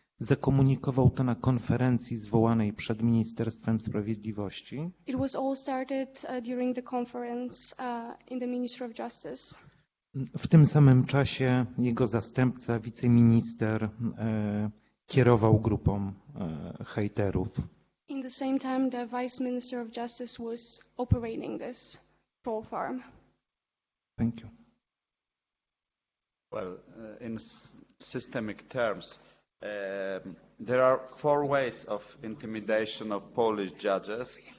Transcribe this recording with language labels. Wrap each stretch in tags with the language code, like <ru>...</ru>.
<pl>Zakomunikował to na konferencji zwołanej przed Ministerstwem Sprawiedliwości.</pl> <en>It was all started during the conference in the Ministry of Justice.</en> <pl>W tym samym czasie jego zastępca, wiceminister, kierował grupą hejterów.</pl> <en>In the same time, the Vice Minister of Justice was operating this troll farm. Thank you. Well, in systemic terms, there are 4 ways of intimidation of Polish judges.</en>